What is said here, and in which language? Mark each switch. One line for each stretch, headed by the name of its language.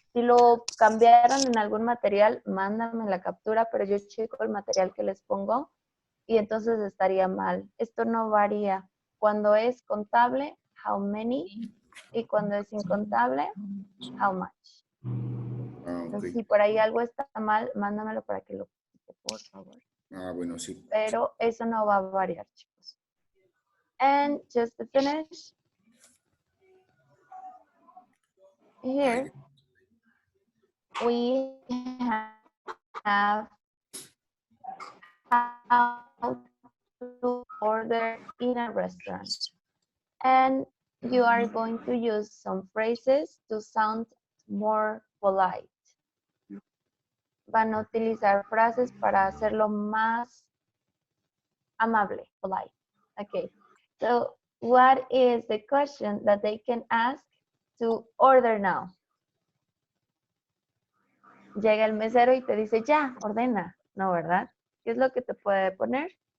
Spanish: Si lo cambiaron en algún material, mándame la captura, pero yo checo el material que les pongo y entonces estaría mal. Esto no varía. Cuando es contable,
English: how many,
Spanish: y cuando es incontable,
English: how much.
Spanish: Ah, ok. Entonces, si por ahí algo está mal, mándamelo para que lo quite, por favor. Ah, bueno, sí. Pero eso no va a variar, chicos.
English: And just to finish, here we have how to order in a restaurant. And you are going to use some phrases to sound more polite.
Spanish: Van a utilizar frases para hacerlo más amable, polite.
English: Okay. So what is the question that they can ask to order now?
Spanish: Llega el mesero y te dice, ya, ordena. No, ¿verdad? ¿Qué es lo que te puede poner?